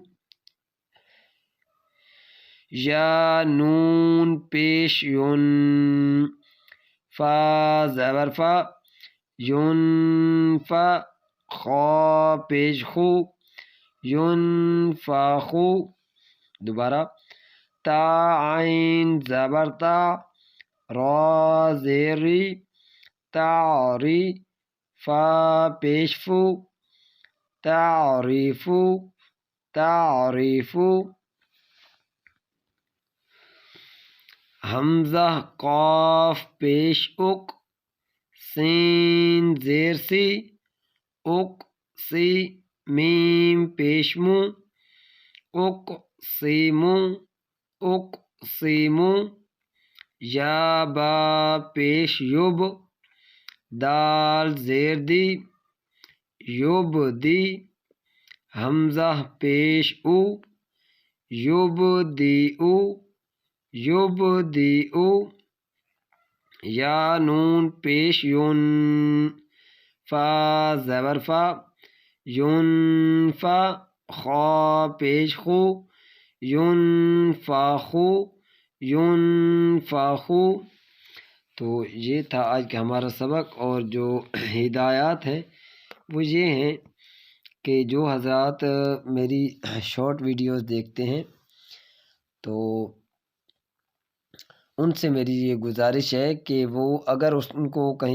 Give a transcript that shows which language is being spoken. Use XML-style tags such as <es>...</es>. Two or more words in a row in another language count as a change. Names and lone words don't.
<ur>یا نون پیش یون، فا زبر فا، یون فا، خا پیش خو، یون فا خو، دوبارہ، تا عین زبر تا، را زیری، تعری، فا پیش فو، تعریفو، تعریفو، حمزہ قاف پیش اک، سین زیر سی، اک سی، میم پیش مو، اک سیمو، اک سیمو، یا با پیش یب، دال زیر دی، یب دی، حمزہ پیش او، یب دی او، یب دی او، یا نون پیش یون، فا زبر فا، یون فا، خا پیش خو، یون فا خو، یون فا خو۔ تو یہ تھا آج کا ہمارا سبق، اور جو ہدایات ہیں وہ یہ ہیں کہ جو حضرات میری</ur> <en>short videos</en> <ur>دیکھتے ہیں تو ان سے میری یہ گزارش ہے کہ وہ اگر ان کو کہیں</ur>